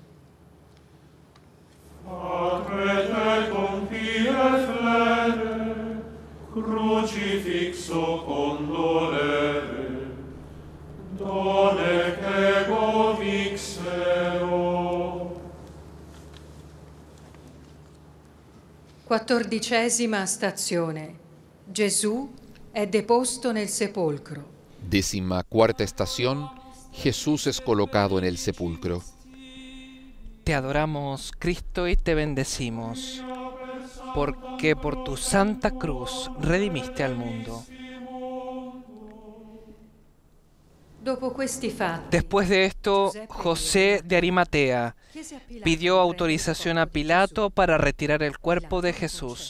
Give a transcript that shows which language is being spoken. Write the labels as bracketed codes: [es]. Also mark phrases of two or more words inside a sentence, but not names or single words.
[la] Acrete compire flere, crucifixo condolere, done ego vixero. [it] 14ª stazione. Gesù è deposto nel sepolcro. [es] 14ª estación. Jesús es colocado en el sepulcro. Te adoramos, Cristo, y te bendecimos, porque por tu santa cruz redimiste al mundo. Después de esto, José de Arimatea pidió autorización a Pilato para retirar el cuerpo de Jesús.